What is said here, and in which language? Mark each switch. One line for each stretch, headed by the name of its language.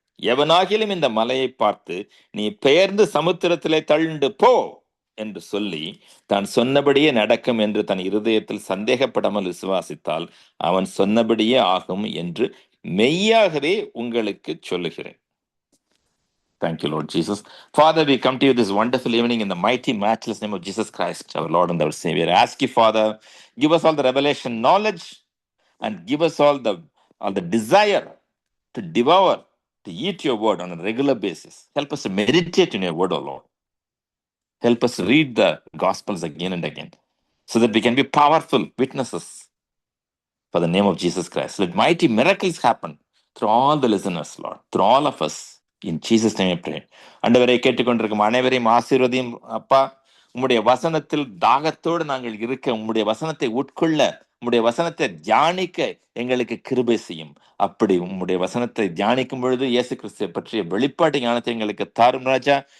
Tamil: எவனாகிலும் இந்த மலையை பார்த்து நீ பெயர்ந்து சமுத்திரத்திலே தள்ளுண்டு போ என்று சொல்லி தான் சொன்னபடியே நடக்கும் என்று தன் இருதயத்தில் சந்தேகப்படாமல் விசுவாசித்தால் அவன் சொன்னபடியே ஆகும் என்று மெய்யாகவே உங்களுக்கு சொல்லுகிறேன்.
English: Thank you, Lord Jesus. Father, we come to you this wonderful evening in the mighty, matchless name of Jesus Christ, our Lord and our Savior. I ask you, Father, give us all the revelation knowledge and give us all the desire to devour, to eat your word on a regular basis. Help us to meditate in your word, O Lord. Help us read the Gospels again and again so that we can be powerful witnesses for the name of Jesus Christ. Let mighty miracles happen through all the listeners, Lord, through all of us. In Jesus' name I pray.
Tamil: ஆண்டவரை கேட்டுக்கொண்டிருக்கும் அனைவரையும் ஆசீர்வதியும் அப்பா. உம்முடைய வசனத்தில் தாகத்தோடு நாங்கள் இருக்க, உம்முடைய வசனத்தை உட்கொள்ள, உம்முடைய வசனத்தை தியானிக்க எங்களுக்கு கிருபை செய்யும். அப்படி உம்முடைய வசனத்தை தியானிக்கும் பொழுது இயேசு கிறிஸ்துவை பற்றிய வெளிப்பாட்டு ஞானத்தை எங்களுக்கு தாரும் ராஜா.